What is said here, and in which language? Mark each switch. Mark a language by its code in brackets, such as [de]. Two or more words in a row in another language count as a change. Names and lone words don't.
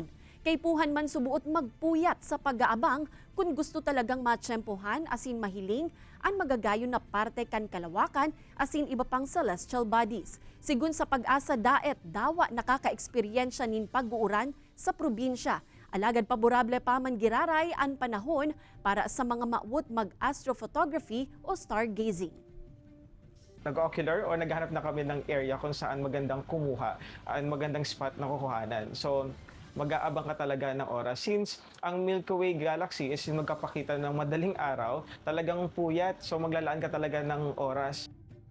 [bik] Kay puhan man subuot magpuyat sa pag-aabang kung gusto talagang matsyempohan asin mahiling ang magagayon na parte kan kalawakan asin iba pang [en] celestial bodies. [bik] Sigun sa Pag-asa daet, dawa nakaka-eksperyensya nin pag-uuran sa probinsya. Alagad paborable pa man giraray ang panahon para sa mga maawot mag-astrophotography o stargazing. [tl] Nag-ocular o naghanap na kami ng area kung saan magandang kumuha, magandang spot na kukuhanan. So, mag-aabang ka talaga ng oras. Since ang Milky Way Galaxy is magkapakita ng madaling araw, talagang puyat, so maglalaan ka talaga ng oras.